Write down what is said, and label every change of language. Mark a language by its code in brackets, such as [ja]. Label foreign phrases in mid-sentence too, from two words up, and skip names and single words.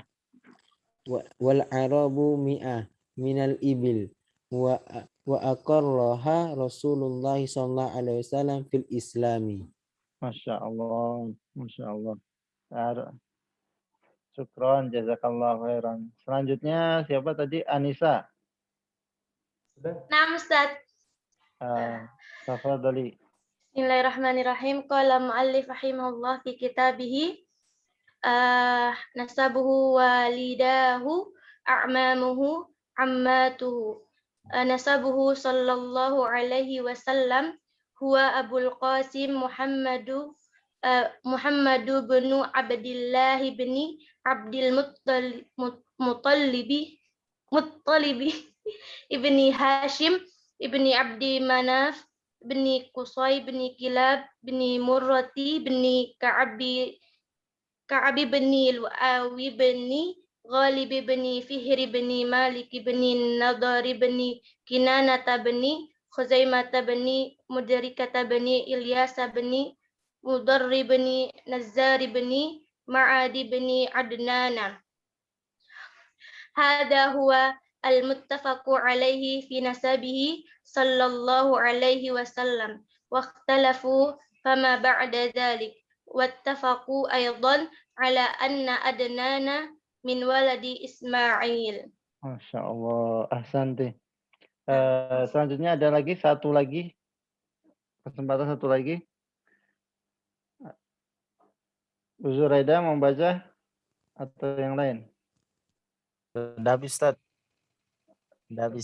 [ar] والعرب مئة من الإبل وأقرها رسول الله صلى الله عليه وسلم في الإسلام. ما شاء الله، ما شاء الله. Syukron, جزاك الله خيرا. [id] Selanjutnya siapa tadi? Anissa. Sudah? Nah, Ustaz. Tafadhali. [ar] Bismillahirrahmanirrahim. قال المؤلف رحمه الله في كتابه نسبه والده أعمامه عماته. نسبه صلى الله عليه وسلم هو أبو القاسم محمد بن عبد الله بن عبد المطلب ابن هاشم ابن عبد مناف ابن قصي ابن كلاب ابن مرة ابن كعب ابن لؤي ابن غالب ابن فهر ابن مالك ابن النضر ابن كنانة ابن خزيمة ابن مدركة ابن إلياس ابن مضر ابن نزار ابن معد ابن عدنان. هذا هو المتفق عليه في نسبه صلى الله عليه وسلم. واختلفوا فيما بعد ذلك. واتفقوا أيضا على أن عدنان من ولد إسماعيل. ما شاء الله. أحسنت. [id] Selanjutnya ada lagi satu lagi. Kesempatan satu lagi. Bu Zuraida mau baca atau yang lain? Sudah habis, Ustaz. Sudah habis.